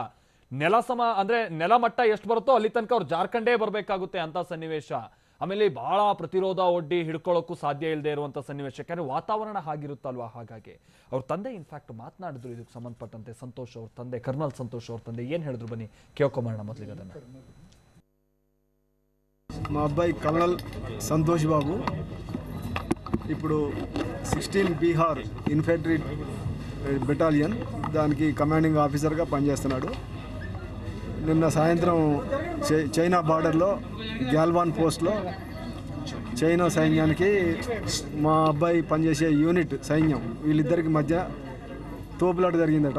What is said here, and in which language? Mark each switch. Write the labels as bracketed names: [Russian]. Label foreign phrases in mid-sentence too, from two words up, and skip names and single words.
[Kannada] ಅಂದ್ರೆ ನೆಲಮಟ್ಟ ಎಷ್ಟು ಬರುತ್ತೋ ಅಲ್ಲಿ ತನಕ ಅವ್ರು ಜಾರ್ಖಂಡೇ ಬರ್ಬೇಕಾಗುತ್ತೆ ಅಂತ ಸನ್ನಿವೇಶ. ಆಮೇಲೆ ಬಹಳ ಪ್ರತಿರೋಧ ಒಡ್ಡಿ ಹಿಡ್ಕೊಳ್ಳೋಕ್ಕೂ ಸಾಧ್ಯ ಇಲ್ಲದೆ ಇರುವಂತ ಸನ್ನಿವೇಶ. ಯಾಕಂದ್ರೆ ವಾತಾವರಣ ಹಾಗಿರುತ್ತಲ್ವಾ. ಹಾಗಾಗಿ ಅವ್ರ ತಂದೆ ಇನ್ಫ್ಯಾಕ್ಟ್ ಮಾತನಾಡಿದ್ರು ಇದಕ್ಕೆ ಸಂಬಂಧಪಟ್ಟಂತೆ. ಸಂತೋಷ್ ಅವ್ರ ತಂದೆ, ಕರ್ನಲ್ ಸಂತೋಷ್ ಅವ್ರ ತಂದೆ ಏನ್ ಹೇಳಿದ್ರು ಬನ್ನಿ ಕೇಳ್ಕೊಂಬರೋಣ ಮೊದಲಿಗೆ ಅದನ್ನ. [Telugu] మా అబ్బాయి కల్నల్ సంతోష్ బాబు ఇప్పుడు 16 బీహార్ [English] infantry battalion [Telugu] దానికి [English] commanding officerగా [Telugu] పనిచేస్తున్నాడు. నిన్న సాయంత్రం చైనా బార్డర్లో గ్యాల్వాన్ పోస్ట్లో చైనా సైన్యానికి మా అబ్బాయి పనిచేసే యూనిట్ సైన్యం వీళ్ళిద్దరికి మధ్య తోపులాట జరిగిందట.